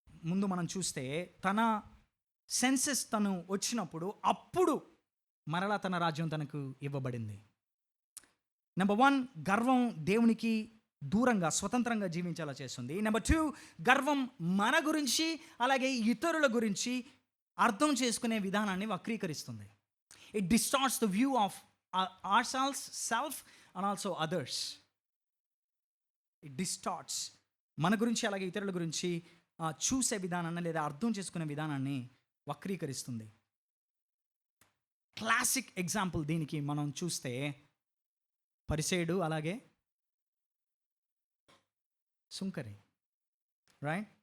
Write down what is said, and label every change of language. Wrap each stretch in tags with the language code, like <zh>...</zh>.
<te>ముందు మనం చూస్తే తన సెన్సెస్ తను వచ్చినప్పుడు అప్పుడు మరలా తన రాజ్యం తనకు ఇవ్వబడింది. నెంబర్ 1, గర్వం దేవునికి దూరంగా స్వతంత్రంగా జీవించేలా చేస్తుంది. నెంబర్ 2, గర్వం మన గురించి అలాగే ఇతరుల గురించి అర్థం చేసుకునే విధానాన్ని వక్రీకరిస్తుంది.</te> <en>It distorts the view of ourselves, self and also others. It distorts</en> <te>మన గురించి అలాగే ఇతరుల గురించి చూసే విధానాన్ని లేదా అర్థం చేసుకునే విధానాన్ని వక్రీకరిస్తుంది. క్లాసిక్ ఎగ్జాంపుల్ దీనికి మనం చూస్తే పరిసేయుడు అలాగే సుంకరి, రైట్?</te>